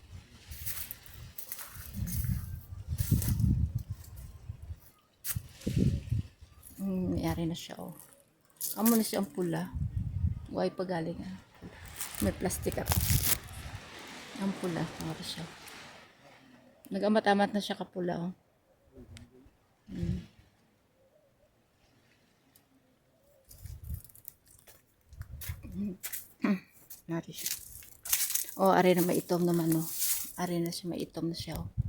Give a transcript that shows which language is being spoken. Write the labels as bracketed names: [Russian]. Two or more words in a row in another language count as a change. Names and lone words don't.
[Hiligaynon] Mayari na siya oh. Amo na siya ang pula. [Filipino] Huwag pagaling ah. [Hiligaynon] May plastic ako. Ang pula. Mayari siya. Nag-amat-amat na siya kapula oh. Mayari siya. Oh, ari na may itom naman oh. Ari na siya, may itom na siya oh.